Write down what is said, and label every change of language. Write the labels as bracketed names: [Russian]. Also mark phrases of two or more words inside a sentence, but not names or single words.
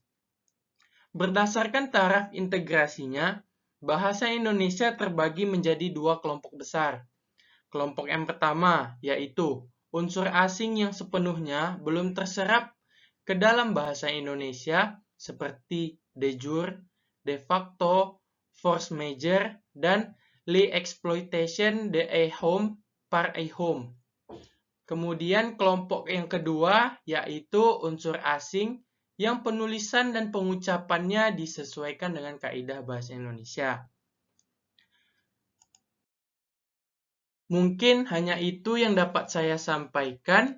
[Indonesian] Berdasarkan taraf integrasinya, bahasa Indonesia terbagi menjadi dua kelompok besar. Kelompok yang pertama yaitu unsur asing yang sepenuhnya belum terserap ke dalam bahasa Indonesia seperti [Latin] de jure, de facto, [French] force majeure, [Indonesian] dan [French] l'exploitation de a home par a home. [Indonesian] Kemudian kelompok yang kedua yaitu unsur asing yang penulisan dan pengucapannya disesuaikan dengan kaidah bahasa Indonesia. Mungkin hanya itu yang dapat saya sampaikan.